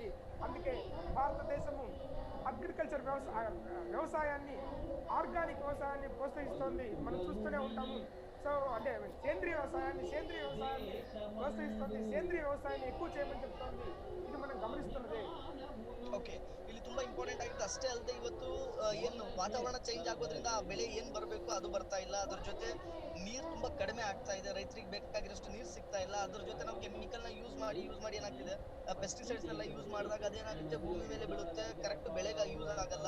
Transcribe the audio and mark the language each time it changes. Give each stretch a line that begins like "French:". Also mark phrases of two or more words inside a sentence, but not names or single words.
Telugu: అందుకే భారతదేశము అగ్రికల్చర్ వ్యవసాయాన్ని, ఆర్గానిక్ వ్యవసాయాన్ని ప్రోత్సహిస్తోంది. మనం చూస్తూనే ఉంటాము. సో అంటే సేంద్రీయ వ్యవసాయాన్ని ప్రోత్సహిస్తుంది, సేంద్రీయ వ్యవసాయాన్ని ఎక్కువ చేయమని చెప్తోంది. ఇది మనం గమనిస్తున్నదే.
Kannada: ಓಕೆ, ಇಲ್ಲಿ ತುಂಬಾ ಇಂಪಾರ್ಟೆಂಟ್ ಆಗಿದೆ. ಅಷ್ಟೇ ಅಲ್ಲದೆ ಇವತ್ತು ಏನು ವಾತಾವರಣ ಚೇಂಜ್ ಆಗೋದ್ರಿಂದ ಆ ಬೆಳೆ ಏನ್ ಬರಬೇಕು ಅದು ಬರ್ತಾ ಇಲ್ಲ. ಅದ್ರ ಜೊತೆ ನೀರು ತುಂಬಾ ಕಡಿಮೆ ಆಗ್ತಾ ಇದೆ, ರೈತರಿಗೆ ಬೇಕಾಗಿರೋಷ್ಟು ನೀರು ಸಿಗ್ತಾ ಇಲ್ಲ. ಅದ್ರ ಜೊತೆ ನಾವು ಕೆಮಿಕಲ್ ನ ಯೂಸ್ ಮಾಡಿ ಏನಾಗ್ತಿದೆ, ಪೆಸ್ಟಿಸೈಡ್ಸ್ ನೆಲ್ಲ ಯೂಸ್ ಮಾಡಿದಾಗ ಅದೇನಾಗುತ್ತೆ, ಭೂಮಿ ಮೇಲೆ ಬೀಳುತ್ತೆ, ಕರೆಕ್ಟ್ ಬೆಳೆಗೆ ಯೂಸ್ ಆಗಲ್ಲ.